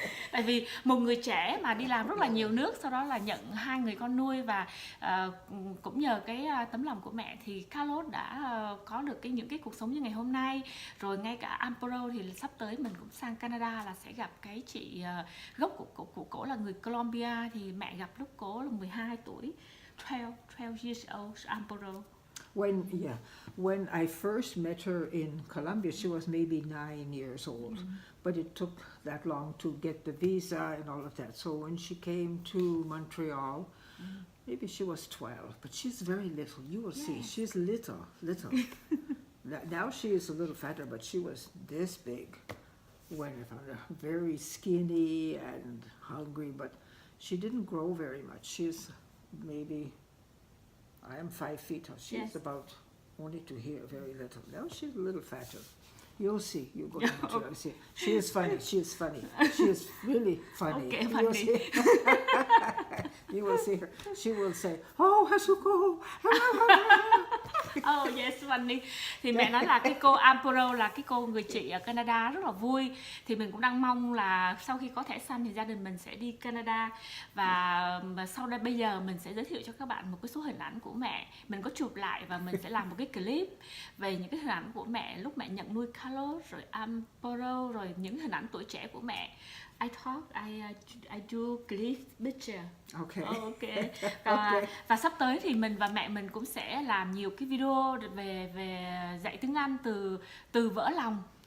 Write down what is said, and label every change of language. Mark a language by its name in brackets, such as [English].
[Vietnamese] Tại vì một người trẻ mà đi làm rất là nhiều nước, sau đó là nhận 2 người con nuôi, và cũng nhờ cái tấm lòng của mẹ thì Carlos đã có được những cái cuộc sống như ngày hôm nay. Rồi ngay cả Amparo thì sắp tới mình cũng sang Canada là sẽ gặp cái chị gốc của cổ là người Colombia, thì mẹ gặp lúc cổ là 12 tuổi. [English] 12 years old, Amparo. When I first met her in Colombia, she was maybe 9 years old, but it took that long to get the visa and all of that. So when she came to Montreal, maybe she was 12, but she's very little. You will see, she's little. Now she is a little fatter, but she was this big when I found her. Very skinny and hungry, but she didn't grow very much. She's maybe, I am 5 feet, she's about only to here, very little. Now she's a little fatter. You'll see, you go to Montreal, you'll see. She is funny, she is really funny. Okay, You'll see. You will see her, she will say, oh, Hasuko. Oh yes, funny. [Vietnamese] Thì mẹ nói là cái cô Amparo là cái cô người chị ở Canada rất là vui. Thì mình cũng đang mong là sau khi có thẻ xanh thì gia đình mình sẽ đi Canada. Và sau đây bây giờ mình sẽ giới thiệu cho các bạn một cái số hình ảnh của mẹ. Mình có chụp lại và mình sẽ làm một cái clip về những cái hình ảnh của mẹ lúc mẹ nhận nuôi Carlos, rồi Amparo, rồi những hình ảnh tuổi trẻ của mẹ. [English] I thought I do clip picture. Okay. [Vietnamese] Và sắp tới thì mình và mẹ mình cũng sẽ làm nhiều cái video về dạy tiếng Anh từ vỡ lòng.